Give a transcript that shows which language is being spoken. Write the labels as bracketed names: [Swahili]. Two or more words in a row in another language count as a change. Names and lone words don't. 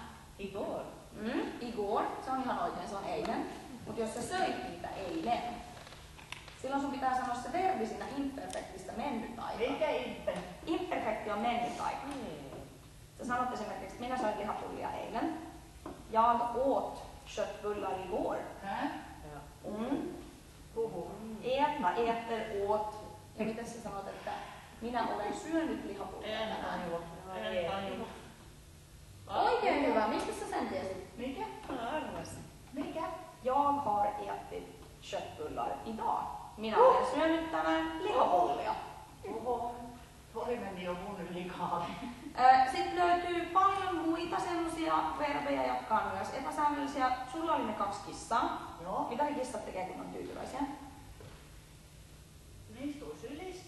[Finnish] Igår. Igår, se on ihan oikein, se on eilen. Mutta jos sä söit niitä eilen, silloin sun pitää sanoa se verbi siinä imperfektistä mennyt aika. Mikä ihme? Imperfekti on mennyt aika. Sä sanot esimerkiksi, että minä söin lihapullia eilen. [Swedish] Jag åt köttbullar igår. [Finnish] Hä? Puhu. [Swedish] Äta, äter, åt. [Finnish] Ja miten sä sanot, että minä olen syönyt lihapullia En tänään? tajua. En tajua. Oikein hyvä, mistä sä sen tiesit? Mikä? Mä arvasin. Mikä? [Swedish] Jag har ätit köttbullar idag. [Finnish] Minä olen syönyt tänään lihapullia. Oho. Voi meni jo mun likaa. Sitten löytyy paljon muita semmosia verbejä, jotka on myös epäsäännöllisiä. Sulla oli ne 2 kissaa. Joo. Mitä ne kissat tekee, kun on tyytyväisiä? Ne istuu sylissä.